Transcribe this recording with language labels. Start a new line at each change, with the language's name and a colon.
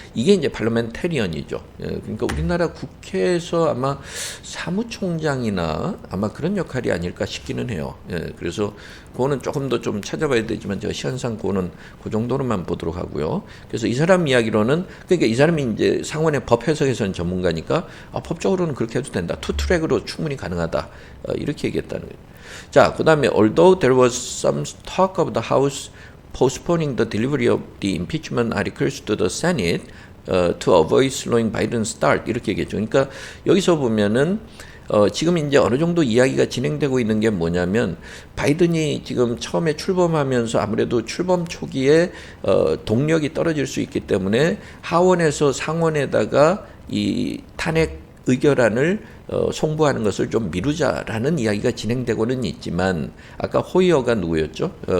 Korean: 이게 이제 parliamentarian이죠. 그러니까 우리나라 국회에서 아마 사무총장이나 아마 그런 역할이 아닐까 싶기는 해요. 그래서 그거는 조금 더 좀 찾아봐야 되지만 제가 시간상 그거는 그 정도로만 보도록 하고요. 그래서 이 사람 이야기로는 그러니까 이 사람이 이제 상원의 법 해석에서는 전문가니까 법적으로는 그렇게 해도 된다. 투 트랙으로 충분히 가능하다. 이렇게 얘기했다는 거예요.
English: 자, 그다음에 although there was some talk of the House postponing the delivery of the impeachment articles to the Senate to avoid slowing Biden's start
Korean: 이렇게 얘기했죠. 그러니까 여기서 보면은 지금 이제 어느 정도 이야기가 진행되고 있는 게 뭐냐면 바이든이 지금 처음에 출범하면서 아무래도 출범 초기에 동력이 떨어질 수 있기 때문에 하원에서 상원에다가 이 탄핵 의결안을 송부하는 것을 좀 미루자라는 이야기가 진행되고는 있지만 아까 호이어가 누구였죠?